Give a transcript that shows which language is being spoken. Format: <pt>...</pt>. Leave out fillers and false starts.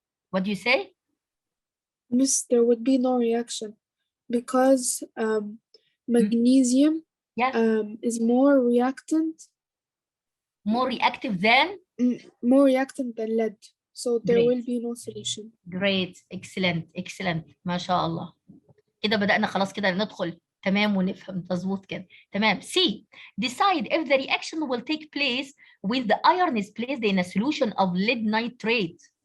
<en>What do you say? Miss, there would be no reaction because magnesium is more reactant. More reactive than? More reactant than lead. So there will be no solution. Great. Excellent. Excellent.</en> <ar>ما شاء الله. كده بدأنا خلاص كده ندخل تمام ونفهم مظبوط كده. تمام. C.</ar> <en>Decide if the reaction will take place when the iron is placed in a solution of lead nitrate.</en>